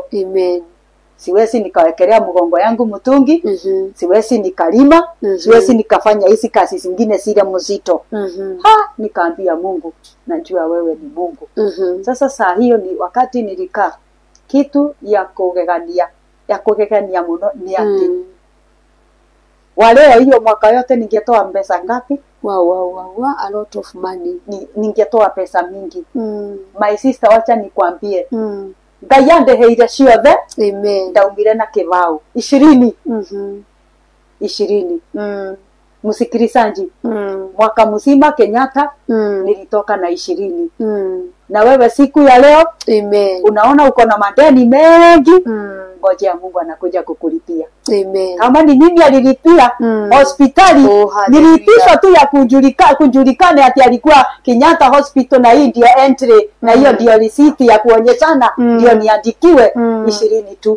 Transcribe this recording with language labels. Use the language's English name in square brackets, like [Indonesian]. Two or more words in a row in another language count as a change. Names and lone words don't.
[Swahili] Siwezi nikawekelea mgongo yangu mtungi, siwezi nikalima, siwezi nikafanya hizi kazi zingine zile mzito. Nikaambia Mungu, najua wewe ni Mungu. Sasa saa hiyo ni wakati nilikaa kitu ya kugegania mno ni ati waleo hiyo mwaka yote ningetoa pesa ngapi? [English] A lot of money. [Swahili] Ningetoa pesa mingi. [English] My sister, [Swahili] wacha nikwambie. [Kikuyu] Ngayande heire ciothe. Ndaumire na kibao 20. 20. [Swahili] Msikilizaji, mwaka mzima Kenyatta nilitoka na 20. Na wewe siku ya leo unaona uko na madeni mengi. Ngoja Mungu anakuja kukulipia. Kama ni mimi alilipia hospitali, nilipishwa tu ya kujulikana ati alikuwa Kenyatta Hospital, na hii ndio entry, na hiyo ndio receipt ya kuonyeshana ndio niandikiwe 20 tu.